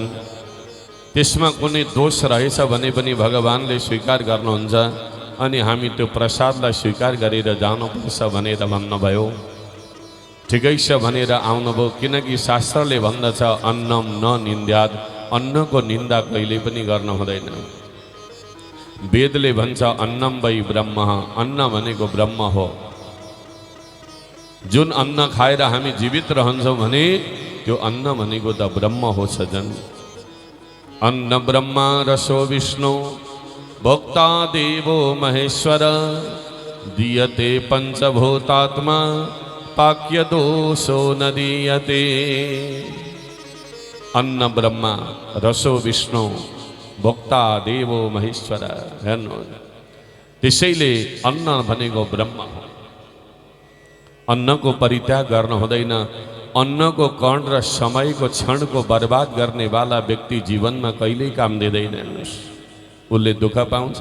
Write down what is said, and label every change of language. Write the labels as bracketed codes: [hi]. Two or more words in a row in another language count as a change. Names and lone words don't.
[ne] त्यसमा कुनै दोष रहेछ भने पनि भगवान्ले स्वीकार गर्नुहुन्छ, अनि हामी त्यो प्रसादलाई स्वीकार गरेर जानुपर्छ भनेर भन्नुभयो। ठिकै छ भनेर आउनुभयो, किनकि शास्त्रले भन्दछ [sa] अन्नम न निन्द्याद, [ne] अन्नको निन्दा कहिले पनि गर्न हुँदैन। वेदले भन्छ [sa] अन्नम वै ब्रह्म, [ne] अन्न भनेको ब्रह्म हो। जुन अन्न खाएर हामी जीवित रहन्छौँ भने त्यो अन्न भनेको त ब्रह्म हो सजन। [sa] अन्न ब्रह्म रसो विष्णु भोक्ता देवो महेश्वर, दीयते पंचभूतात्मा पाक्य दोषो न दीयते। अन्न ब्रह्मा रसो विष्णु भोक्ता देवो महेश्वर। [ne] हेर्नु, त्यसैले अन्न भनेको ब्रह्म हो। अन्नको परित्याग गर्न हुँदैन। अन्नको कण र समयको क्षणको बर्बाद गर्नेवाला व्यक्ति जीवनमा कहिल्यै काम दिँदैन, उसले दुःख पाउँछ।